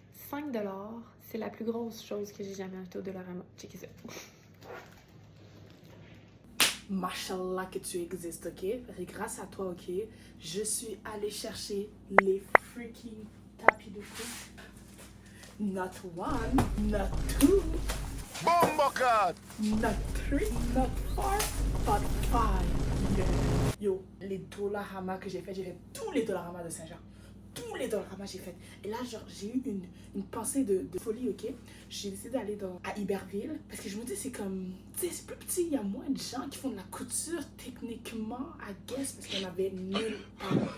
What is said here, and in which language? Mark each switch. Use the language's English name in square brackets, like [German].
[French] 5 $, c'est la plus grosse chose que j'ai jamais achetée au Dollarama. Checkez ça. Mashallah que tu existes, ok? Et grâce à toi, ok? Je suis allée chercher les [English] freaking [French] tapis de couche. [English] Not one, not two. Bombocat! Not three, not four, but five. [French] Yo, les Dollarama que j'ai fait tous les Dollarama de Saint-Jean. Tous les Dollarama j'ai fait. Et là, genre, j'ai eu une pensée de folie, ok? J'ai décidé d'aller à Iberville parce que je me dis, c'est comme, tu sais, c'est plus petit, il y a moins de gens qui font de la couture techniquement, [English] I guess, [French] parce qu'il y en avait nulle part.